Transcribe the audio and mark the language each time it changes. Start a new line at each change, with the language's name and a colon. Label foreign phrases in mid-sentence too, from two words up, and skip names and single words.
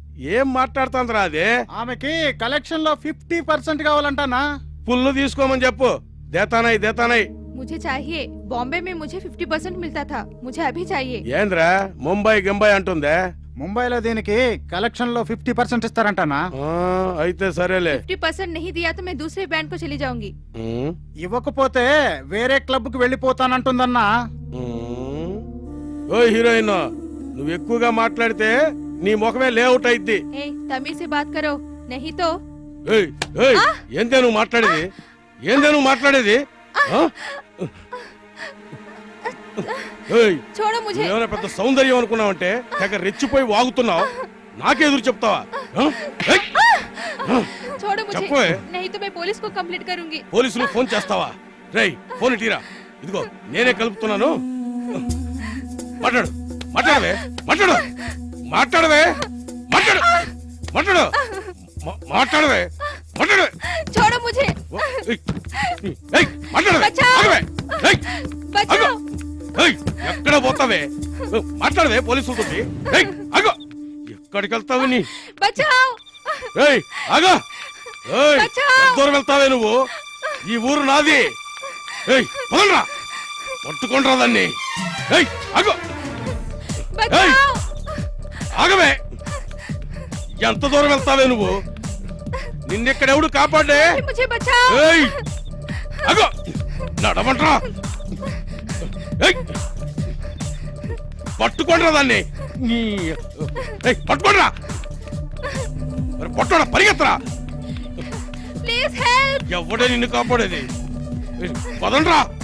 Telugu: ఏం మాట్లాడుతుందిరా అదే? ఆమెకి కలెక్షన్ లో 50% కావాలంటానా? పుల్లు తీసుకోమని చెప్పు.
Hindi: देता नहीं देता नहीं. मुझे चाहिए। बॉम्बे में मुझे 50% मिलता था, मुझे अभी चाहिए।
Telugu: ఏంద్రా ముంబై గింబై అంటుందే? ముంబైలో దీనికి కలెక్షన్ లో 50% ఇస్తారంటానా? అయితే సరేలే.
Hindi: 50% नहीं दिया तो मैं दूसरे बैंड को चली जाऊंगी।
Telugu: ఇవ్వకపోతే వేరే క్లబ్ కు వెళ్ళిపోతానంటుందన్నా. ఓ హీరోయిన్, నువ్వు ఎక్కువగా మాట్లాడితే నీ ముఖమే లేఅవుట్ అయిద్ది.
Hindi: तमीज से बात करो, नहीं तो।
Telugu: ఏందే నువ్వు మాట్లాడేది? ఏందే నువ్వు మాట్లాడేది?
Hindi: छोड़ो मुझे।
Telugu: ఏమైనా పెద్ద సౌందర్యం అనుకున్నావంటే తెగ రెచ్చిపోయి వాగుతున్నావు. నాకెదురు చెప్తావా?
Hindi: छोड़ो मुझे,
Telugu: చెప్పవే.
Hindi: नहीं तो मैं पुलिस को कंप्लेंट करूंगी।
Telugu: పోలీసులు ఫోన్ చేస్తావా? రేయ్ ఫోన్ ఇటీరా. ఇదిగో నేనే కలుపుతున్నాను. మాట్లాడు మాట్లాడవే మాట్లాడు మాట్లాడవే మాట్లాడు మాట్లాడు మాట్లాడవే మాట్లాడవే.
Hindi: छोड़ो मुझे।
Telugu: మాట్లాడవే
Hindi: बचाओ।
Telugu: ఎక్కడ పోతావే? మాట్లాడవే పోలీసులతో. అగో ఎక్కడికి వెళ్తావు నీ?
Hindi: बचाओ।
Telugu: ఆగా బచావ్. దూరం వెళ్తావే నువ్వు? ఈ ఊరు నాది. పదరా పట్టుకుంటరా దాన్ని. అగో
Hindi: बचाओ।
Telugu: ఆగవే. ఎంత దూరం వెళ్తావే నువ్వు? నిన్నెక్కడెవడు కాపాడే?
Hindi: मुझे बचाओ।
Telugu: అగో నడమంటరా. పట్టుకోండిరా దాన్ని. పట్టుకోండిరా. పట్టుకోడా పరిగెత్తరా.
English: please help.
Telugu: ఎవడే నిన్ను కాపాడేది? పదండ్రా.